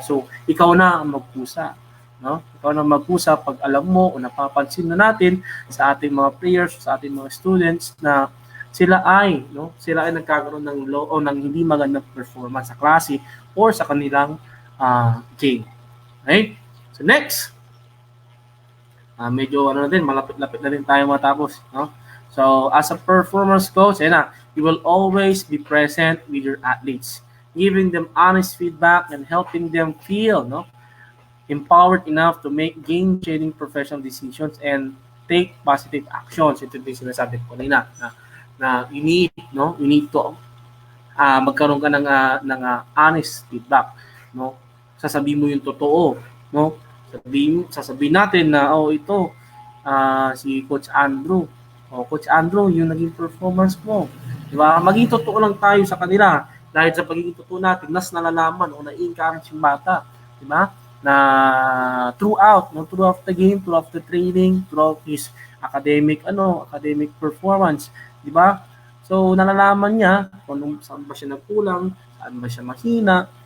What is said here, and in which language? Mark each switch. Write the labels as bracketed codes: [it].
[tl] So ikaw na ang magpusa, Ikaw na magpusa pag alam mo o napapansin na natin sa ating mga players, sa ating mga students na sila ay nagkakaroon ng low o ng hindi magandang performance sa klase or sa kanilang game. [en] Okay? So next, [tl] medyo malapit-lapit na rin tayo matapos, [en] So as a performance coach, you will always be present with your athletes, giving them honest feedback and helping them feel empowered enough to make game-changing professional decisions and take positive actions. [tl] Ito din sinasabi ko kanina na [en] you need to [tl] magkaroon ka ng honest feedback, Sasabihin mo yung totoo, Sasabihin natin na ito si Coach Andrew, O Coach Andrew, yung naging performance mo. Di ba? Maging totoo lang tayo sa kanila. Dahil sa pagiging totoo natin, mas nalalaman o na-encourage yung bata. Di ba? [en] Na throughout the game, throughout the training, throughout his academic performance. [tl] Di ba? So, nalalaman niya kung saan ba siya nagkulang, saan ba siya mahina.